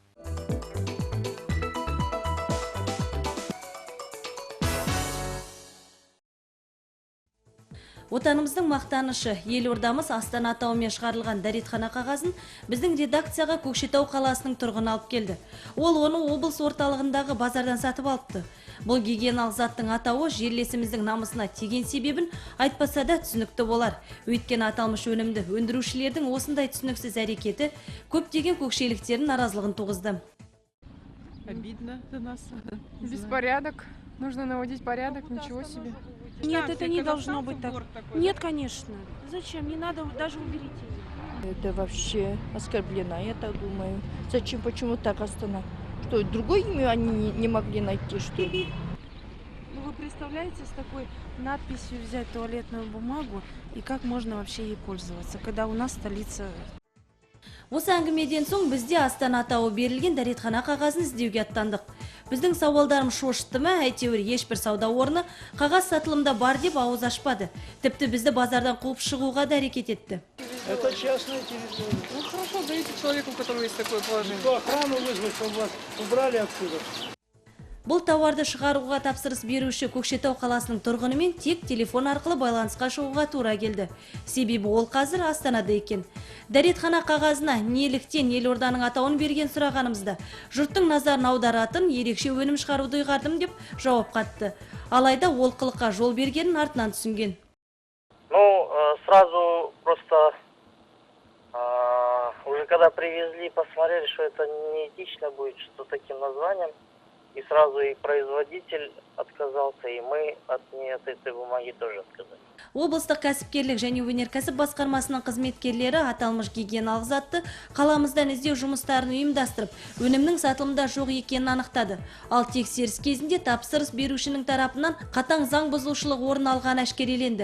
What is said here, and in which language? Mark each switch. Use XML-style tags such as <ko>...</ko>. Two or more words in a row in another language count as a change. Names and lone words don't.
<kk>Отанымыздың мақтанышы елордамыз Астана атауымен шығарылған дәретхана қағазын біздің редакцияға Көкшетау қаласының тұрғыны алып келді. Ол оны облыс орталығындағы базардан сатып алыпты. Бұл гигиеналық заттың атауы жерлесіміздің намысына тиген себебін айтпаса да түсінікті болар. Өйткені аталмыш өнімді өндірушілердің осындай түсініксіз әрекеті көптеген көкшеліктердің наразылығын туғызды.</kk> <ru>Обидно за нас. Беспорядок. Нужно наводить порядок, ничего себе. Нет, это не должно быть так. Нет, конечно. Зачем? Не надо, даже уберите. Это вообще оскорблено, я так думаю. Зачем, почему так Астана? Что, другое имя они не могли найти, что ли? Ну, вы представляете, с такой надписью взять туалетную бумагу, и как можно вообще ей пользоваться, когда у нас столица...</ru> <kk>Осы әңгімеден соң бізде Астана атауы берілген дәретхана қағазын іздеуге аттандық. Біздің сауалдарым шошытты ма, әйтеуір ешбір сауда орны қағаз сатылымда бар деп ауыз ашпады. Тіпті бізді базардан қуып шығуға да әрекет етті.</kk> <ru>Это частная территория. Ну хорошо, дайте человеку, у которого есть такое положение. Охрану вызвать, чтобы вас убрали отсюда.</ru> <kk>Бұл тауарды шығаруға тапсырыс беруші Көкшетау қаласының тұрғынымен тек телефон арқылы байланысқа шығуға тура келді. Себебі ол қазір Астанада екен. Дәретхана қағазына неліктен елорданың атауын берген сұрағанымызда жұрттың назарын аударатын ерекше өнім шығаруды ұйғардым деп жауап қатты. Алайда ол қылыққа жол бергенін артынан түсінген.</kk> <ru>Ну, сразу просто уже когда привезли, посмотрели, что это неэтично будет, что таким названием. И сразу и производитель отказался, и мы от этой бумаги тоже отказались.</ru> <kk>Облыстық кәсіпкерлік және өнеркәсіп басқармасының қызметкерлері аталмыш гигиеналық затты қаламыздан іздеу жұмыстарын ұйымдастырып, өнімнің сатылымда жоқ екенін анықтады. Ал тексеріс кезінде тапсырыс берушінің тарапынан қатаң заң бұзушылық орын алған әшкереленді.</kk>